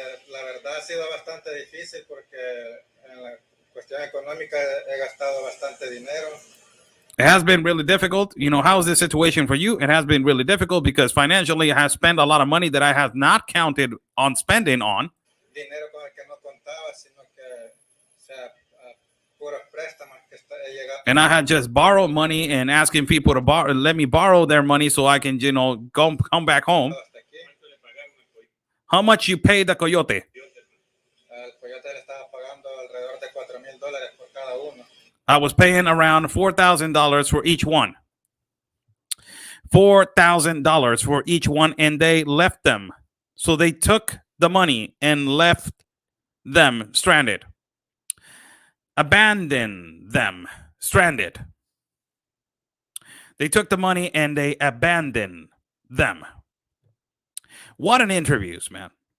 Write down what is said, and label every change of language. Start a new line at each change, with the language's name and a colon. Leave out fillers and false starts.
Spanish: La verdad ha sido bastante difícil porque en la cuestión económica he gastado bastante dinero.
English: It has been really difficult. You know, how is this situation for you? It has been really difficult because financially I have spent a lot of money that I have not counted on spending on.
Spanish: Dinero con el que no contaba, sino que, o sea, puros préstamos que he llegado.
English: And I had just borrowed money and asking people to let me borrow their money so I can, you know, come back home.
Spanish: Hasta aquí.
English: How much you paid the coyote?
Spanish: Al coyote le estaba pagando alrededor de $4,000 por cada uno.
English: I was paying around $4,000 for each one. $4,000 for each one, and they left them. So they took the money and left them stranded. Abandoned them stranded. They took the money and they abandoned them. What an interviews, man.